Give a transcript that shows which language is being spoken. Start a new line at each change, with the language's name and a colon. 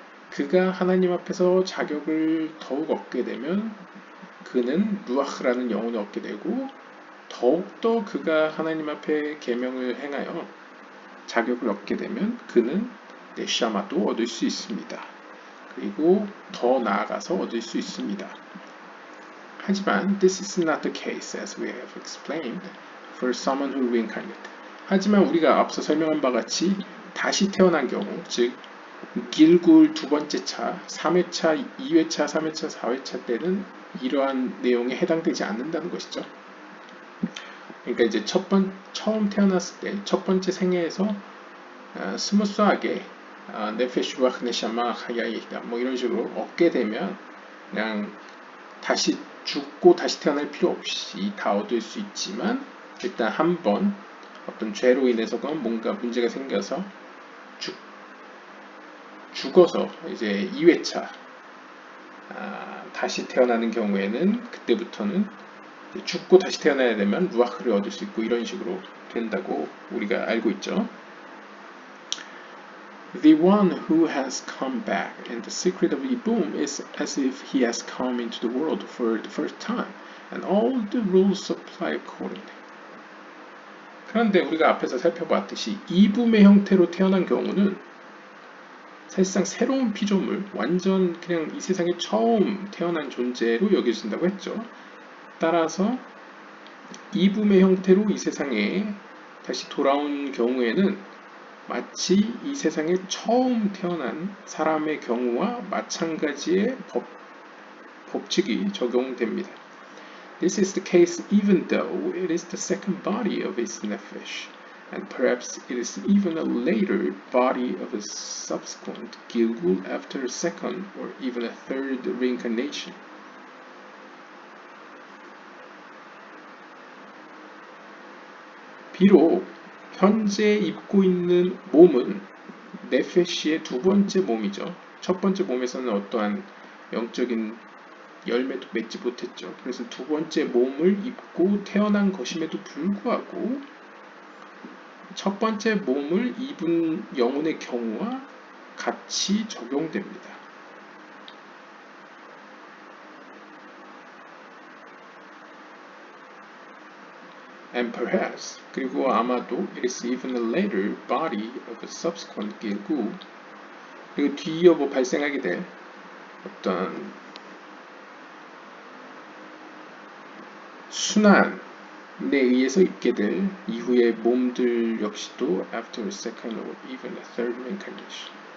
Korean: 그가 하나님 앞에서 자격을 더욱 얻게 되면 그는 루아흐라는 영혼을 얻게 되고 더욱더 그가 하나님 앞에 계명을 행하여 자격을 얻게 되면 그는 네샤마도 얻을 수 있습니다. 그리고 더 나아가서 얻을 수 있습니다. 하지만
English: this is not the case as we have explained for someone who reincarnated.
Korean: 하지만 우리가 앞서 설명한 바 같이 다시 태어난 경우, 즉 길굴 두 번째 차, 3회차, 2회차, 3회차, 4회차 때는 이러한 내용에 해당되지 않는다는 것이죠. 그러니까 이제 처음 태어났을 때 첫 번째 생애에서 스무스하게 네페시 루아흐 네샤마 하야이다 뭐 이런 식으로 얻게 되면 그냥 다시 죽고 다시 태어날 필요 없이 다 얻을 수 있지만 일단 한 번 어떤 죄로 인해서건 뭔가 문제가 생겨서 죽어서 이제 2회차 다시 태어나는 경우에는 그때부터는 죽고 다시 태어나야 되면 루아흐를 얻을 수 있고 이런 식으로 된다고 우리가 알고 있죠.
English: The one who has come back, and the secret of Ibum is as if he has come into the world for the first time, and all the rules apply accordingly.
Korean: 그런데 우리가 앞에서 살펴봤듯이 이붐의 형태로 태어난 경우는 사실상 새로운 피조물, 완전 그냥 이 세상에 처음 태어난 존재로 여겨진다고 했죠. 따라서 이붐의 형태로 이 세상에 다시 돌아온 경우에는 마치 이 세상에 처음 태어난 사람의 경우와 마찬가지의 법칙이 적용됩니다.
English: This is the case even though it is the second body of his nephesh, and perhaps it is even a later body of a subsequent Gilgul after a second or even a third reincarnation.
Korean: 비록 현재 입고 있는 몸은 네페시의 두 번째 몸이죠. 첫 번째 몸에서는 어떠한 영적인 열매도 맺지 못했죠. 그래서 두 번째 몸을 입고 태어난 것임에도 불구하고 첫 번째 몸을 입은 영혼의 경우와 같이 적용됩니다.
English: And perhaps,
Korean: 그리고 아마도
English: it is even a later body of a subsequent Gilgul.
Korean: 그리고 뒤이어 발생하게 될 어떤 순환에 의해서 입게 될 이후의 몸들 역시도
English: after a second or even a third reincarnation.